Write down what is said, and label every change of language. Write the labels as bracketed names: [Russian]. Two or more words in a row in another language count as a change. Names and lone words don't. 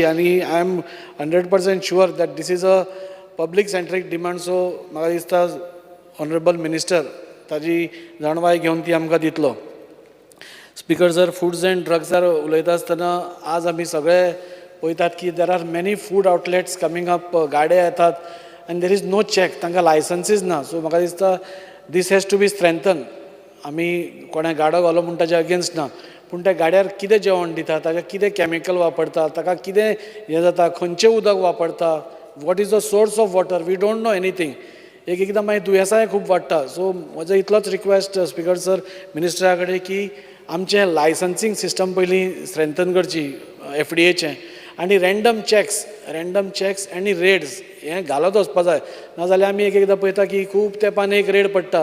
[English] आनी I am 100% sure that this is a public centric demand. [Konkani] सो म्हाका दिसता [English] Honourable Minister [Konkani] ताजी जाणवाय घेवन ती आमकां दितलो. स्पीकर सर, फूड्स एंड ड्रग्सार उलयता आसतना आज आमी सगळे पळयतात की [English] there are many food outlets coming up. [Konkani] गाडे येतात [English] and there is no check, [Konkani] तांकां लायसन्सीस ना. सो म्हाका दिसता [English] this has to be strengthen. [Konkani] आमी कोणें गाडो घालो म्हणटा ताजे अगेन्स्ट ना, पूण त्या गाड्यार कितें जेवण दिता, ताका कितें कॅमिकल वापरता, ताका कितें हें जाता, खंयचें उदक वापरता, [English] What is the source of water, we don't know anything. [Konkani] एकदां मागीर दुयेंसांय खूब वाडटा. सो म्हजो इतलोच रिक्वेस्ट स्पीकर सर मिनिस्टरा कडेन की आमचें [English] licensing system [Konkani] पयलीं स्ट्रेंथन करची FDAचें. आनी [English] random checks [Konkani] आनी रेड्स हें घालत वचपा जाय. नाजाल्यार आमी एकदां पळयता की खूब तेंपान एक रेड पडटा.